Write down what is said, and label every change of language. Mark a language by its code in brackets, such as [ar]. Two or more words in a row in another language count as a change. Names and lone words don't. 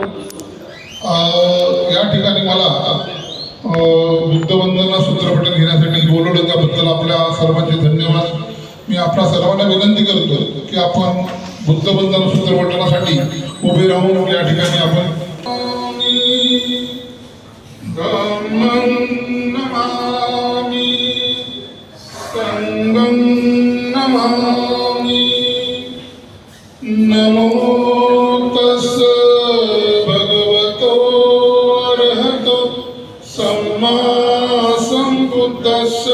[mr] या ठिकाणी मला बुद्धवंदना सूत्रपठण घेण्यासाठी बोलवलं, त्याबद्दल आपल्या सर्वांचे धन्यवाद. मी आपल्या सर्वांना विनंती करतो की आपण बुद्धवंदना सूत्रपठणासाठी उभे राहून या ठिकाणी आपण [pi] संगं नमामि. नमो तस्स भगवतो अरहतो सम्मा सम्बुद्धस्स.